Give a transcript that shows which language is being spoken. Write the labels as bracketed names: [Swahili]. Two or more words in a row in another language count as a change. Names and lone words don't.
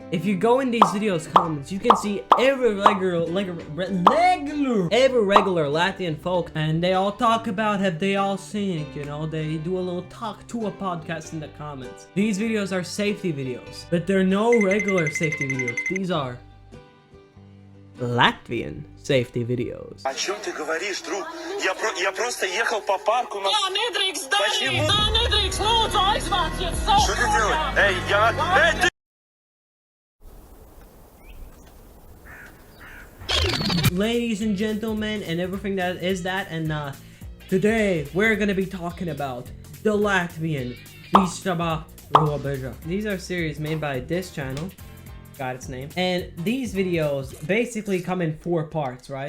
[English] If you go in these videos comments, you can see every regular Latvian folk, and they all talk about have they all seen it, you know? They do a little talk to a podcast in the comments. These videos are safety videos, but they're no regular safety videos. These are Latvian safety videos. [Russian] О чем ты говоришь, друг? Я просто ехал по парку, но... [Latvian] Nedrīkst darīt! [Russian] Почему? [Latvian] Tā nedrīkst! Lūdzu, aizvāciet savu! [Russian] Что ты делаешь? Эй, ты... [English] Ladies and gentlemen, and everything that is that, and today we're gonna be talking about the Latvian Bistaba Robeža. These are series made by this channel. Got its name. And these videos basically come in 4 parts, right?